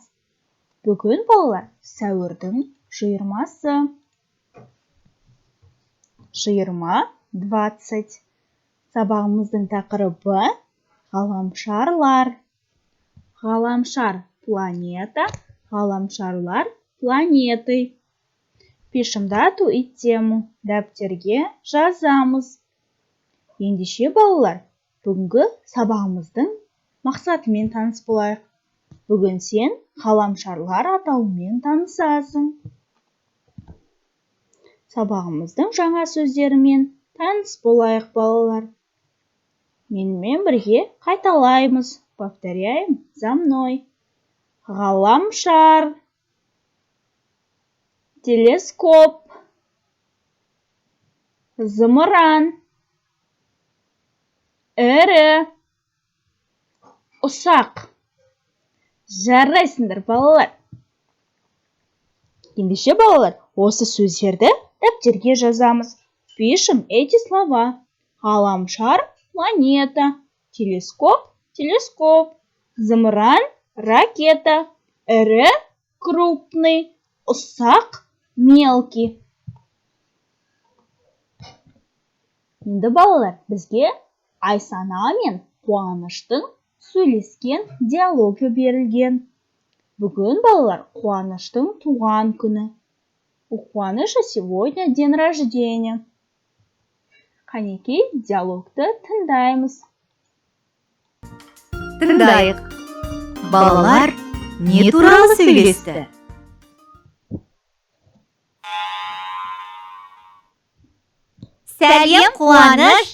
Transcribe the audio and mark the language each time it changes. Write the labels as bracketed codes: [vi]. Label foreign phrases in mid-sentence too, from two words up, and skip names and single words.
[kk] Бүгін балалар сәуірдің 20-сы. 20-20. Сабағымыздың тақырыбы ғаламшарлар. Ғаламшар планета, ғаламшарлар планеты. [ru] Пишем дату и тему. [kk] Дәптерге жазамыз. Ендеше балалар, бүгінгі сабағымыздың мақсатымен таныс болайық. Бүгін сен ғаламшарлар атауымен танысасың. Сабағымыздың жаңа сөздерімен таныс болайық балалар. Менімен бірге қайталаймыз. [ru] Повторяем за мной. [kk] Ғаламшар, телескоп, зымыран, ірі, ұсақ. Жарайсыңдар балалар. Ендеше балалар, осы сөздерді дәптерге жазамыз. [ru] Пишем эти слова. [kk] Ғаламшар, планета, телескоп, телескоп, зымыран, ракета, ірі, крупный, ұсақ, мелкий. Енді балалар, бізге Айсана мен Қуаныштың сөйлескен диалогы берілген. Бүгін балалар Қуаныштың туған күні. [ru] У Қуаныша сегодня день рождения. [kk] Қанекей диалогты тыңдаймыз. Тыңдайық. Балалар не туралы сөйлесті? Сәлем, Қуаныш!